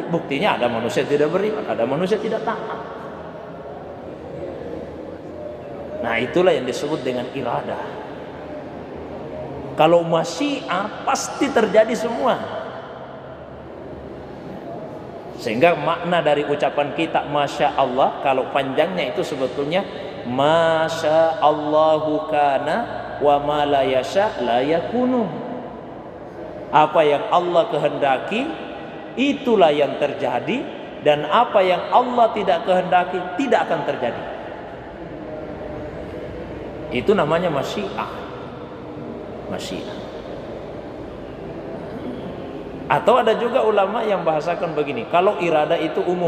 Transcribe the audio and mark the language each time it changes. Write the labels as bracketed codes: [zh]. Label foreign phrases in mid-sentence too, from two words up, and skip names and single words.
[id] Buktinya ada manusia tidak beriman, ada manusia tidak taat. Nah, itulah yang disebut dengan iradah. Kalau masyiah pasti terjadi semua. Sehingga makna dari ucapan kita [ar] ما شاء الله, [id] kalau panjangnya itu sebetulnya [ar] ما شاء الله كان وما لا يشاء لا يكون. [id] Apa yang Allah kehendaki itulah yang terjadi, dan apa yang Allah tidak kehendaki tidak akan terjadi. Itu namanya masyiah. Masyiah. Atau ada juga ulama yang bahasakan begini, kalau irada itu umum.